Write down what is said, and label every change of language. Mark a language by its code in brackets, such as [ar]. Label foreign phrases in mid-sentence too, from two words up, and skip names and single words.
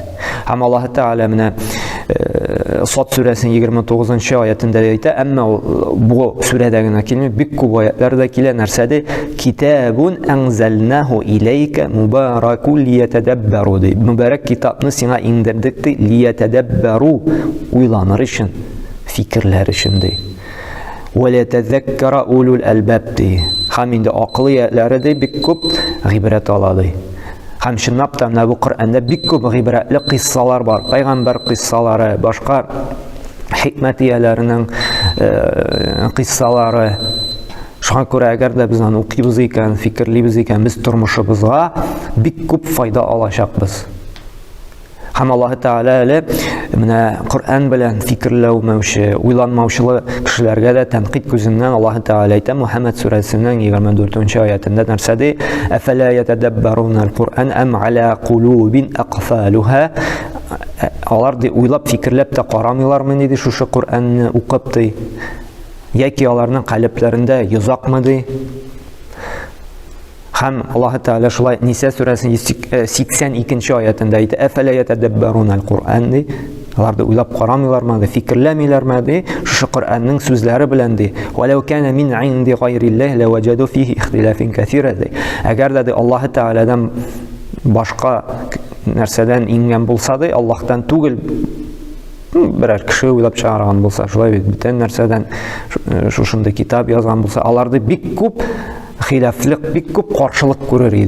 [tt] Һәм Аллаһ Тәгалә менә Сад сүрәсенең 29-нчы аятында әйтә, әмма бу сүрәдә генә килми, бик күп аятларда килә нәрсәдә [ar] كتاب أنزلناه إليك مبارك ليدبروا. [tt] Мубарак китапны сиңа иңдердек ди, лиятадаббару, уйланыр өчен, фикерләр өчен ди. [ar] وَلَتَذَكَّرَ أُولُو الْأَلْبَابِ ди. [tt] Һәм инде акыл иятләре дә бик күп гыйбрәт ала ди. Һәм чынлап та менә бу Коръәндә бик күп гыйбрәтле кыссалар бар. Пайгамбар кыссалары, башка хикмәт ияләренең кыссалары. Шуңа күрә әгәр дә без аны укыйбыз икән, фикерлибез икән, без тормышыбызга бик күп файда алачакбыз. Һәм Аллаһ Тәгалә менә Коръән белән фикерләүмәүче, уйланмаучы кешеләргә дә тәнкыйть күзеннән Аллаһ Тәгалә әйтә Мөхәммәд сүрәсенең 24-нче аятында нәрсәдә [ar] أفلا يتدبرون القرآن أم على قلوب أقفالها. [tt] Алар ди уйлап фикерләп тә карамыйлармы ди шушы Коръәнне укып ди, яки аларның каләпләрендә йозакмы ди. Һәм Аллаһ Тәгалә шулай Ниса сүрәсенең 82-нче аятында әйтә [ar] أفلا يتدبرون القرآن [tt] ди. Алар да уйлап карамыйлармы, фикерләмиләрме ди шушы Коръәннең сүзләре белән ди. [ar] ولو كان من عند غير الله لوجدوا فيه اختلافا كثيرا ди. [tt] Әгәр дә Аллаһ Тәгаләдән башка нәрсәдән ингән булса ди, Аллаһтан түгел берәр кеше уйлап чыгарган булса, шулай бит бүтән нәрсәдән шушында китап язган булса, аларда бик күп хилафлык, бик күп каршылык күрер иде.